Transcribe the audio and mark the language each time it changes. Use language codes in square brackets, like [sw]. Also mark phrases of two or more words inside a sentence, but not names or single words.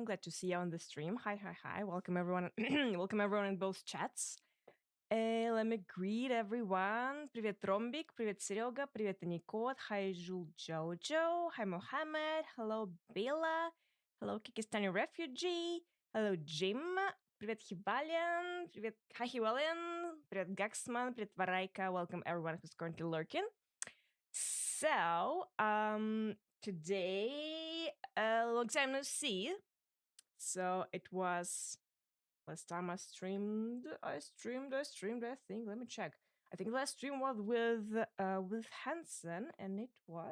[en] Glad to see you on the stream. Hi. Welcome, everyone. Welcome, everyone in both chats. Let me greet everyone. [ru] Привет, Ромбик. Привет, Серега. Привет, Аникот. [en] Hi, Jul Jojo. Hi, Mohammed. Hello, Bela. Hello, Kikistani Refugee. Hello, Jim. [ru] Привет, Hibalian. Привет, hi, Hibalian. Привет, Gaxman. Привет, Varayka. [en] Welcome, everyone who's currently lurking. So, today, long time no see. So it was last time I streamed. I think. Let me check. I think last stream was with Hansen, and it was.